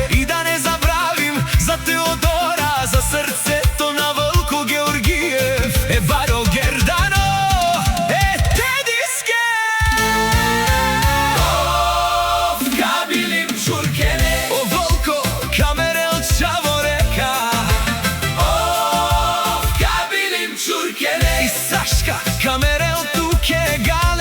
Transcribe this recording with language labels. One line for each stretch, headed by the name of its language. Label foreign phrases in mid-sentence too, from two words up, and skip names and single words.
Bulgarian: и да не забравим за Теодора, за срцето на Вълко Георгиев,
Romany: е Баро Гердано, е Тедиске. Овка билим чуркене, о Вълко камерел чаворека, овка билим чуркене, и Сашка камерел туке.